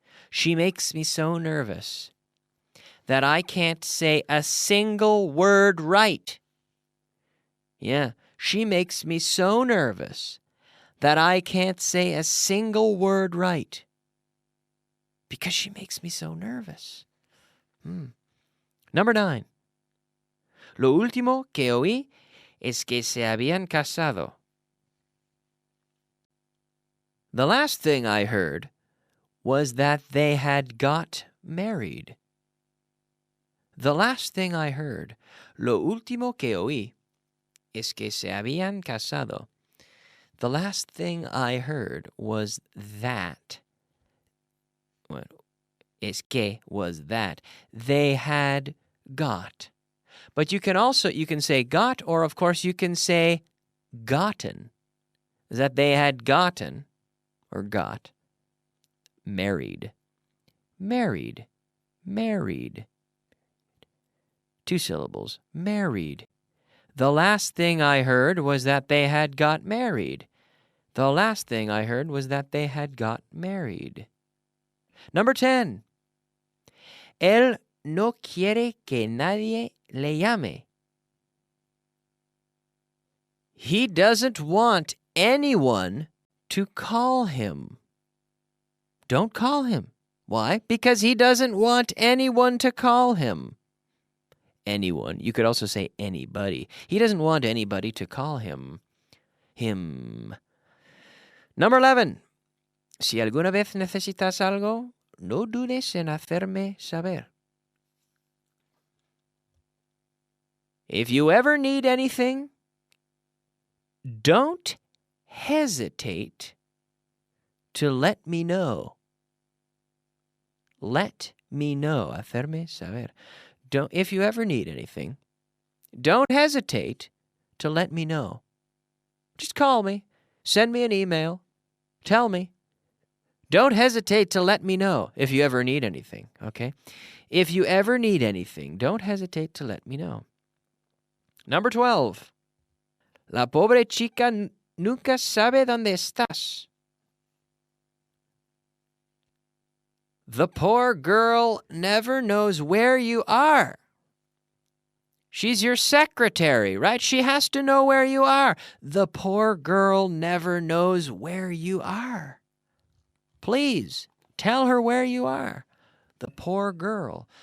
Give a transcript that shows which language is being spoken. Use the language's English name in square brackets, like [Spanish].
[English] She makes me so nervous that I can't say a single word right. Yeah, she makes me so nervous that I can't say a single word right. Because she makes me so nervous. Number 9. [Spanish] Lo último que oí es que se habían casado. [English] The last thing I heard was that they had got married. The last thing I heard, [Spanish] lo último que oí, es que se habían casado. [English] The last thing I heard was that. Well, [Spanish] es que [English] was that. They had got. But you can say got, or of course you can say gotten. That they had gotten, or got, married. Married. 2 syllables. Married. The last thing I heard was that they had got married. The last thing I heard was that they had got married. Number 10. [Spanish] Él no quiere que nadie le llame. [English] He doesn't want anyone to call him. Don't call him. Why? Because he doesn't want anyone to call him. Anyone. You could also say anybody. He doesn't want anybody to call him. Number 11. [Spanish] Si alguna vez necesitas algo, no dudes en hacerme saber. [English] If you ever need anything, don't hesitate to let me know. Let me know. [Spanish] Hacerme saber. [English] If you ever need anything, don't hesitate to let me know. Just call me. Send me an email. Tell me. Don't hesitate to let me know if you ever need anything, okay? If you ever need anything, don't hesitate to let me know. Number 12. [Spanish] La pobre chica nunca sabe dónde estás. [English] The poor girl never knows where you are. She's your secretary, right? She has to know where you are. The poor girl never knows where you are. Please, tell her where you are. The poor girl.